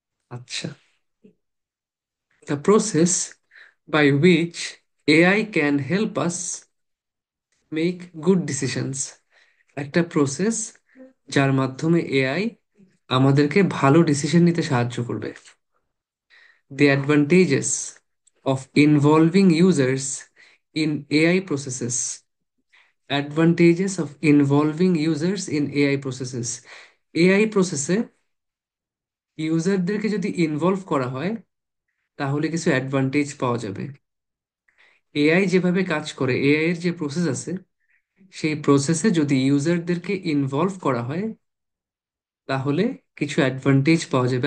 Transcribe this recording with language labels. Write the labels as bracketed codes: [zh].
[en] আচ্ছা, the process by which AI can help us make good decisions. [bn] একটা process যার মাধ্যমে এআই আমাদেরকে ভালো ডিসিশন নিতে সাহায্য করবে। [en] The advantages of involving users in AI processes. Advantages of involving users in AI processes. [bn] AI প্রসেসে ইউজারদেরকে যদি ইনভলভ করা হয় তাহলে কিছু অ্যাডভান্টেজ পাওয়া যাবে। এআই যেভাবে কাজ করে, এআই এর যে প্রসেস আছে, সেই প্রসেসে যদি ইউজারদেরকে ইনভলভ করা হয় তাহলে কিছু অ্যাডভান্টেজ পাওয়া যাবে।